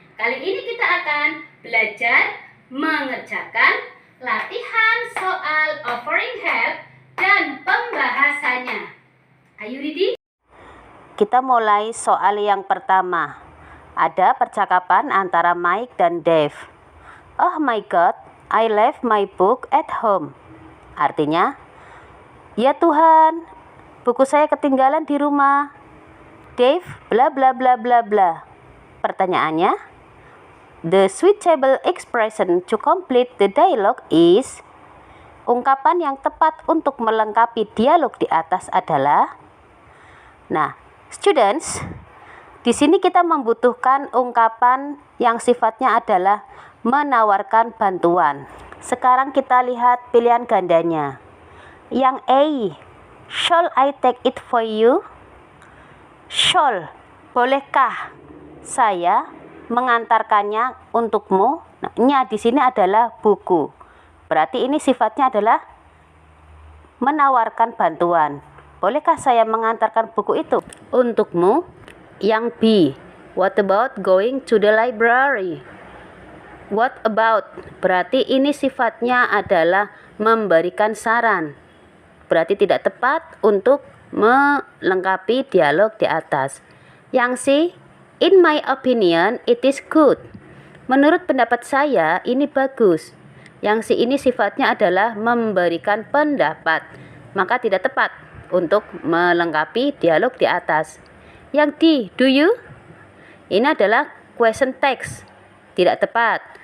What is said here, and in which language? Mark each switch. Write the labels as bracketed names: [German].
[Indonesian] Kali ini kita akan belajar mengerjakan latihan soal offering help dan pembahasannya. [English] Are you ready? [Indonesian] Kita mulai soal yang pertama. Ada percakapan antara Mike dan Dave. [English] Oh my God, I left my book at home. [Indonesian] Artinya, ya Tuhan, buku saya ketinggalan di rumah. [English] Dave, bla bla bla bla bla. [Indonesian] Pertanyaannya, [English] the suitable expression to complete the dialogue is. [Indonesian] Ungkapan yang tepat untuk melengkapi dialog di atas adalah. Nah, students, di sini kita membutuhkan ungkapan yang sifatnya adalah menawarkan bantuan. Sekarang kita lihat pilihan gandanya. Yang A, [English] shall I take it for you? [Indonesian] Shall, bolehkah saya mengantarkannya untukmu? Nah, nya di sini adalah buku. Berarti ini sifatnya adalah menawarkan bantuan. Bolehkah saya mengantarkan buku itu untukmu? Yang B, [English] what about going to the library? What about, [Indonesian] berarti ini sifatnya adalah memberikan saran. Berarti tidak tepat untuk melengkapi dialog di atas. Yang C, [English] in my opinion, it is good. [Indonesian] Menurut pendapat saya, ini bagus. Yang C ini sifatnya adalah memberikan pendapat. Maka tidak tepat untuk melengkapi dialog di atas. Yang D, [English] do you? [Indonesian] Ini adalah question text. Tidak tepat.